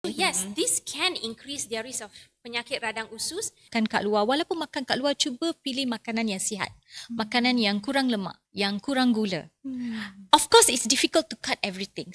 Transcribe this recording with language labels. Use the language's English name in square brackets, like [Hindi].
[English] Yes, this can increase their risk of [Malay] penyakit radang usus. Makan kat luar, walaupun makan kat luar, cuba pilih makanan yang sihat. Makanan yang kurang lemak, yang kurang gula. [English] Of course, it's difficult to cut everything.